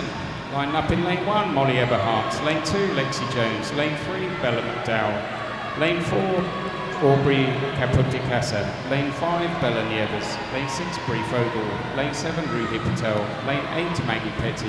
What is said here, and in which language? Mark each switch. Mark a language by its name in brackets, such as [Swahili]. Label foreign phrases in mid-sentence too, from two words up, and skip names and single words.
[English] Lining up in lane 1, Molly Eberhardt. Lane 2, Lexi Jones. Lane 3, Bella McDowell. Lane 4, Aubrey Capoticasa. Lane 5, Bella Nieves. Lane 6, Brie Fogel. Lane 7, Ruhi Patel. Lane 8, Maggie Petty.